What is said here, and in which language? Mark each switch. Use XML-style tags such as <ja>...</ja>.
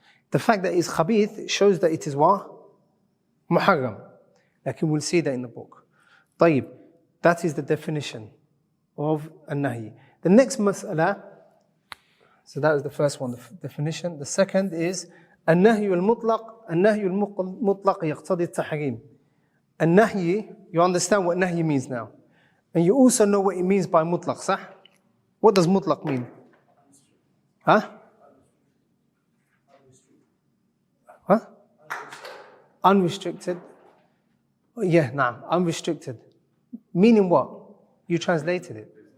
<en>The fact that it is khabith shows that it is what? Muharram. Like we'll see that in the book. طيب. That is the definition of an-nahi. The next mas'ala, so that was the first one, the definition. The second is</en> <ar>النهي المطلق. النهي المطلق يقتضي التحريم.</ar> <en>النهي, you understand what nahi means now. And you also know what it means by mutlaq, صح? What does mutlaq mean? Huh? Unrestricted. Yeah, nah, unrestricted. Meaning what? You translated it.</en>